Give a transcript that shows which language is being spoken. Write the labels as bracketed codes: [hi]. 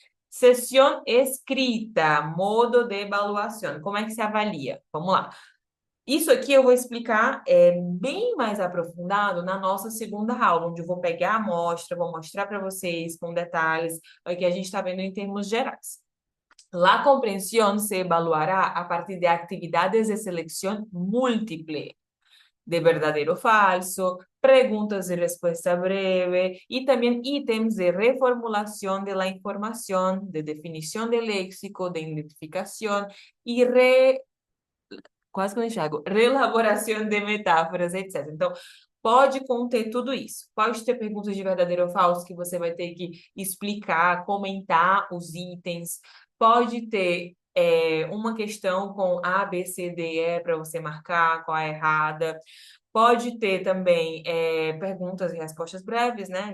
[pt] Sessão escrita, modo de avaliação. Como é que se avalia? Vamos lá. Isso aqui eu vou explicar bem mais aprofundado na nossa segunda aula, onde eu vou pegar a amostra, vou mostrar para vocês com detalhes o que a gente está vendo em termos gerais. [es] La comprensión se evaluará a partir de actividades de selección múltiple, de verdadero o falso, preguntas de respuesta breve y también ítems de reformulación de la información, de definición de léxico, de identificación y [pt] quase que eu enxergo, reelaboração [es] de metáforas, etc. [pt] Então, pode conter tudo isso. Pode ter perguntas de verdadeiro ou falso que você vai ter que explicar, comentar os itens. Pode ter uma questão com A, B, C, D, E para você marcar qual é a errada. Pode ter também perguntas e respostas breves, né?